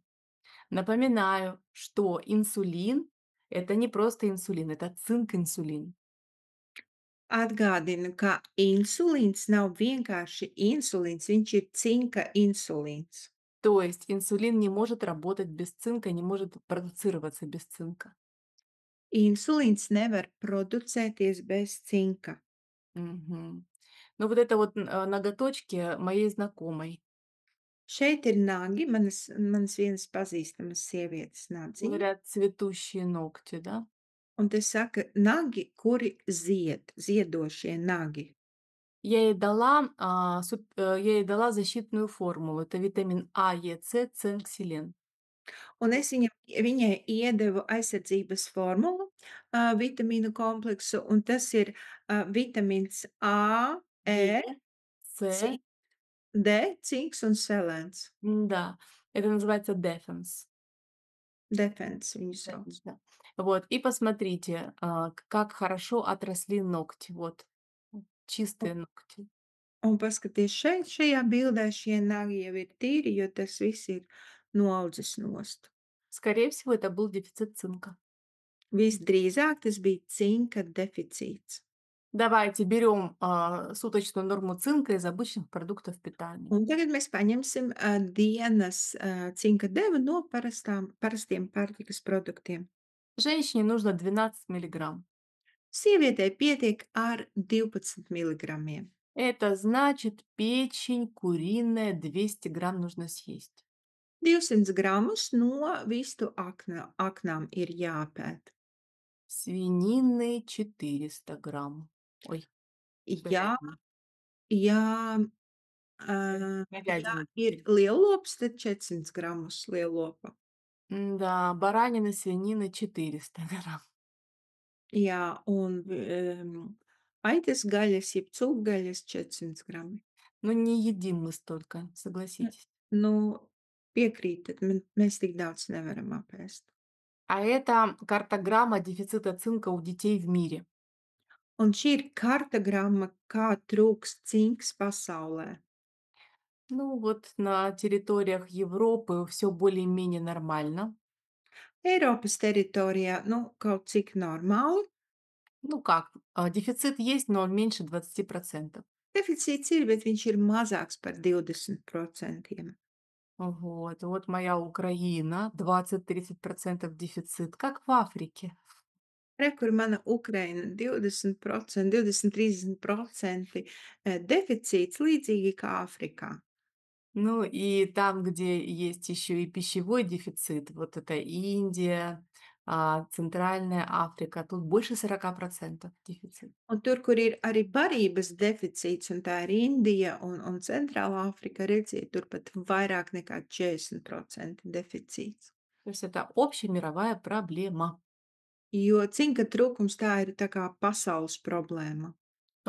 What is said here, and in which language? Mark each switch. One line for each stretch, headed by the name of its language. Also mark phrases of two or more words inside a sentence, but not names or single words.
Russian: Напоминаю, что инсулин– это не просто инсулин, это цинк-инсулин.
Latvian: Atgādinu, ka insulīns nav vienkārši insulīns, viņš ir cinka insulīns.
Russian: То есть инсулин не может работать без цинка, не может продуцироваться без цинка.
Latvian: Insulīns nevar producēties bez cinka. Мгм.
Russian: Ну вот это вот ноготочки моей знакомой.
Latvian: Šeit ir nagi, manas vienas pazīstamas sievietes nadziņa,
Russian: Говорят, цветущие ногти, да?
Latvian: un te saka nagi, kuri ziedošie nagi.
Russian: Я ей дала защитную формулу. Это витамин А, Е, С, цинк, селен.
Latvian: Un es viņai iedevu aizsardzības formulu, vitamīnu kompleksu, un tas ir, vitamīns A,
Russian: Е,
Latvian: E,
Russian: С,
Latvian: cink, D, cinks un selēns.
Russian: да, это называется Defense.
Latvian: Defense viņu sauc.
Russian: Defense, да. Вот, и посмотрите, как хорошо отросли ногти. Вот, чистые ногти.
Latvian: Un paskaties šeit, šajā bildē šie nagi jau ir tīri, jo tas viss ir noaudzis nost.
Russian: Скорее всего, это был дефицит цинка.
Latvian: Visdrīzāk tas bija cinka deficīts.
Russian: Давайте берем суточную норму цинка из обычных продуктов питания.
Latvian: Un tagad mēs paņemsim, dienas, cinka devu no parastiem pārtikas produktiem.
Russian: Женщине нужно 12 миллиграмм.
Latvian: Sievietei pietiek ar 12 miligramiem.
Russian: Это значит, печень куриная 200 грамм нужно съесть.
Latvian: 200 gramus no vistu aknām ir jāpēd.
Russian: Свинины 400 грамм. Ой,
Latvian: Ja,
Russian: говядины.
Latvian: ja, ja
Russian: Говядины.
Latvian: ir lielops, tad 400 gramus lielopa.
Russian: Да, баранины, свинины 400 грамм.
Latvian: Jā, un, aitas gaļas, jeb cūgaļas 400 grami.
Russian: Но не едим мы столько, N согласитесь.
Latvian: nu, piekrītat, mēs tik daudz nevaram apēst.
Russian: А это картограмма дефицита цинка у детей в мире.
Latvian: Un šī ir kartogramma, kā trūkst cinks pasaulē.
Russian: Ну вот на территориях Европы все более-менее нормально.
Latvian: Eiropas teritorijā, nu, kaut cik normāli.
Russian: Ну как, дефицит есть, но он меньше 20%.
Latvian: Deficīts ir, bet viņš ir mazāks par 20%.
Russian: Вот моя Украина, 20-30% дефицит, как в Африке.
Latvian: Re, kur mana Ukraina 20%, 20-30%, deficīts līdzīgi kā Āfrikā.
Russian: Ну и там, где есть еще и пищевой дефицит, вот это Индия, Центральная Африка, тут больше 40% дефицит.
Latvian: Un tur, kur ir arī barības deficīts, un tā ir Indija un Centrālā Afrika, redziet, tur pat vairāk nekā 40% deficīts.
Russian: То есть это общемировая проблема.
Latvian: Jo cinka trūkums tā ir tā kā pasaules problēma.